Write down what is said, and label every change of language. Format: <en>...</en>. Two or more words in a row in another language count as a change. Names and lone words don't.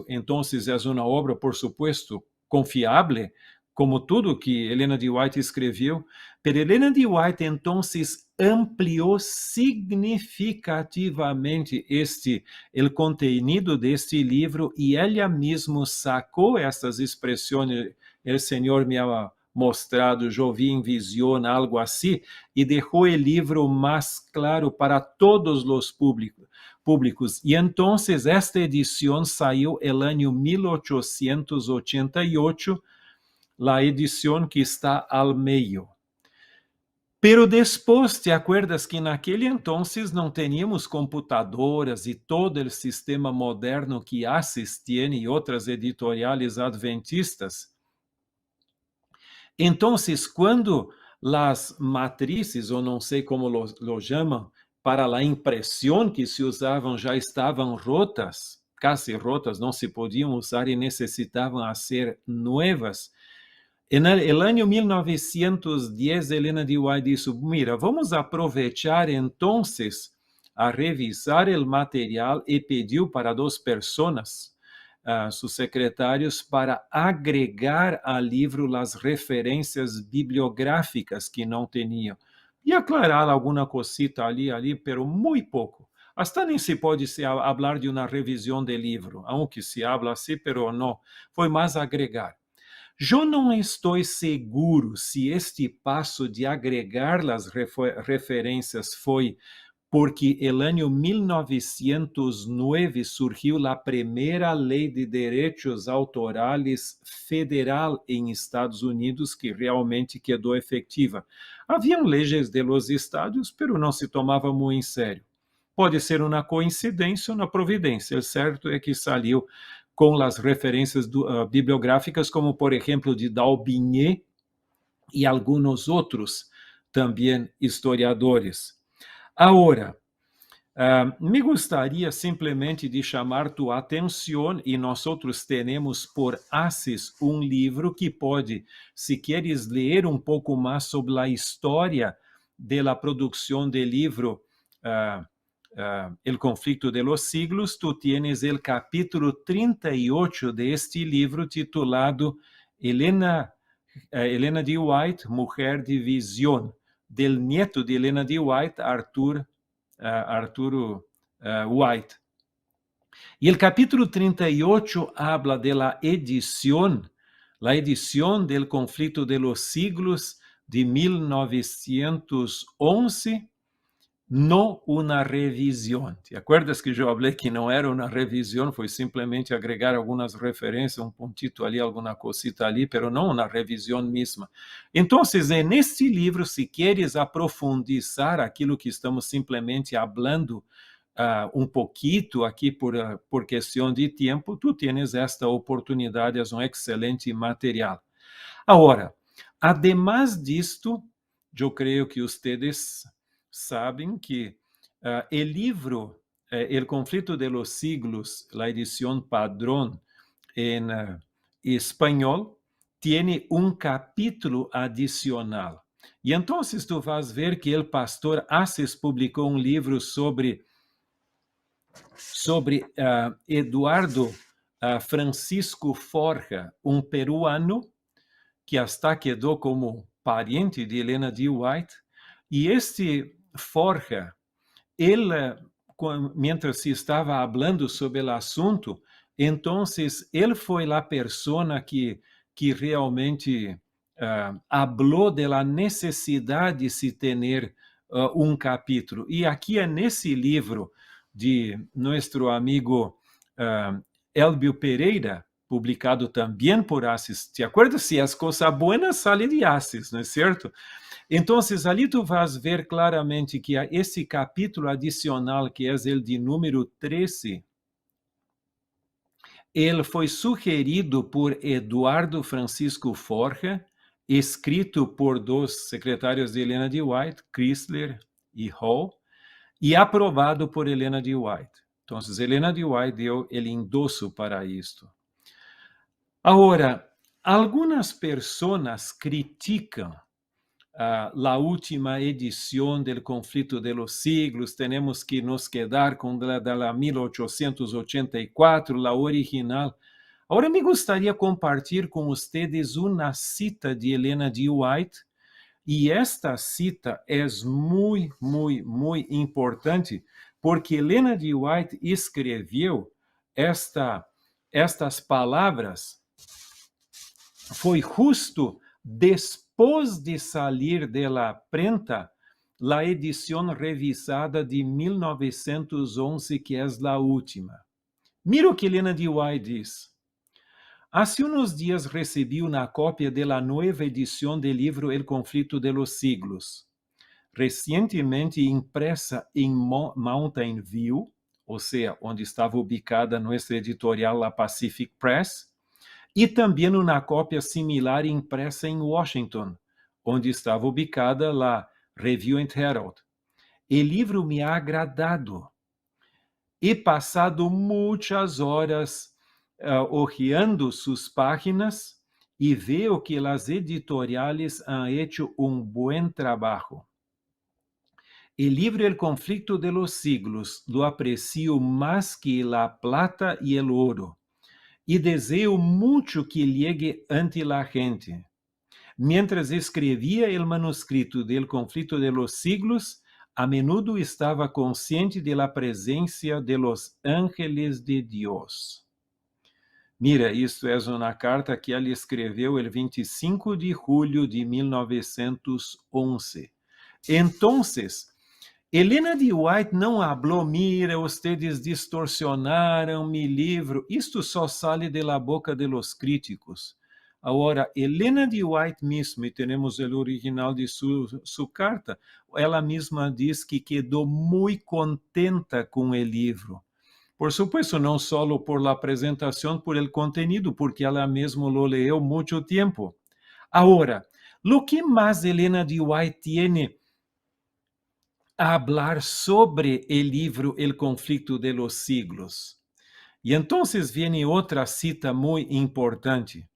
<pt>Então, é uma obra,</pt> <es>por supuesto,</es> <pt>confiável, como tudo que Helena de White escreveu, mas Helena de White, então, ampliou significativamente o conteúdo deste livro, e ela mesma sacou essas expressões: "El Senhor</pt> <es>me ha mostrado,</es> <pt>eu vi em visão", algo assim, e deixou o livro mais claro para todos os públicos. E então, esta edição saiu no ano 1888, a edição que está ao meio. Pero depois,</pt> <es>te acuerdas que</es> <pt>naquele entonces não</pt> <es>teníamos computadoras</es> <pt>e todo o sistema moderno que ACES tem e outras editoriais adventistas? Então, quando as matrizes, ou não sei como lo chamam, para a impressão que se usavam já estavam rotas, quase rotas, não se podiam usar e necessitavam ser novas.</pt> <es>En el año 1910,</es> <pt>Helena de White disse: "Mira, vamos aproveitar</pt> <es>entonces a revisar el material",</es> <pt>e pediu para 2 pessoas, sus secretários, para agregar ao livro as referências bibliográficas que não tinham, e aclarar alguma cosita ali, pero muito pouco. Hasta nem se pode falar de uma revisão do livro,</pt> <es>aunque se habla</es> <pt>assim, pero não, foi mais agregar. Eu não estou seguro se este passo de agregar as referências foi porque el ano 1909 surgiu a primeira lei de direitos autorais federal em Estados Unidos que realmente quedou efetiva. Haviam leis</pt> <es>de los estados,</es> <pt>pero não se tomava muito em sério. Pode ser uma coincidência ou uma providência. O certo é que saiu com as referências bibliográficas, como, por exemplo, de D'Aubigné e alguns outros também historiadores. Agora, me gostaria simplesmente de chamar tua atenção, e nós temos por Asis um livro que pode, se queres ler um pouco mais sobre a história da produção do livro</pt> <es>El Conflicto de los Siglos, tu tienes el capítulo 38 de este livro titulado Helena de White, Mujer de Visión, del nieto de Helena de White, Arturo White.</es> <pt>E o</pt> <es>capítulo 38 habla de la edición del Conflicto de los Siglos de 1911,</es> <pt>não uma revisão.</pt> <es>¿Te acuerdas que</es> <pt>eu falei que não era uma revisão, foi simplesmente agregar algumas referências, um pontito ali, alguma cosita ali, pero não uma revisão mesma. Então, neste livro, se queres aprofundizar aquilo que estamos simplesmente falando um pouquito aqui por questão de tempo,</pt> <es>tu tienes</es> <pt>esta oportunidade, é um excelente material. Agora, además disto, eu creio que vocês sabem que o livro El Conflicto de los Siglos, a edição padrão em espanhol, tem um capítulo adicional. E então tu vas ver que o pastor Asis publicou um livro sobre Eduardo Francisco Forja, um peruano que hasta quedou como pariente de Helena de White. E este Forja, ele, mientras se estava falando sobre o assunto, então ele foi a pessoa que realmente falou da necessidade de se ter um capítulo. E aqui nesse livro de nosso amigo Elbio Pereira, publicado também por Asis.</pt> <es>¿Te acuerdas?</es> <pt>Se as coisas boas saem de Asis, não é certo? Então, ali tu vas ver claramente que esse capítulo adicional, que é o de número 13, ele foi sugerido por Eduardo Francisco Forja, escrito por dois secretários de Helena de White, Chrysler e Hall, e aprovado por Helena de White. Então, Helena de White deu o endosso para isto. Agora, algumas pessoas criticam a última edição do Conflito de los Siglos. Temos que nos quedar com a 1884, a original. Agora, me gostaria de compartilhar com vocês uma cita de Helena de White, e esta cita é muito, muito, muito importante, porque Helena de White escreveu estas palavras, foi justo depois de sair da prenta a edição revisada de 1911, que é a última. Mira o que Helena de White diz.</pt> <es>Hace unos días recibí una copia de la nueva edición del libro El Conflicto de los Siglos, recientemente impresa en Mountain View,</es> <pt>ou seja, onde estava ubicada nossa editorial, a Pacific Press, e também uma cópia similar impressa em Washington, onde estava ubicada a Review and Herald. O livro</pt> <es>me ha agradado.</es> <pt>He passado muitas horas hojeando suas páginas e veo que as editoriales</pt> <es>han hecho un buen trabajo. El libro El Conflicto de los Siglos lo aprecio más que la plata y el oro, y deseo mucho que llegue ante la gente. Mientras escrevia el manuscrito del Conflicto de los Siglos, a menudo estava consciente de la presencia de los ángeles de Dios. Mira,</es> <pt>isso é uma carta que ele escreveu el 25 de julho de 1911. Entonces, Helena de White não falou,</pt> <es>mira, ustedes distorsionaram mi livro.</es> <pt>Isto só</pt> <es>sale de la boca de los críticos.</es> <pt>Agora, Helena de White mesmo, e temos o original de sua carta, ela mesma diz que quedou muito contenta com o livro.</pt> <es>Por supuesto,</es> <pt>não só por la apresentação,</pt> <es>por el contenido,</es> <pt>porque ela mesma lo leu muito tempo.</pt> <es>Agora, lo que mais Helena de White tiene a hablar sobre el libro El conflicto de los siglos.</es> <pt>E então vem outra cita muito importante.</pt>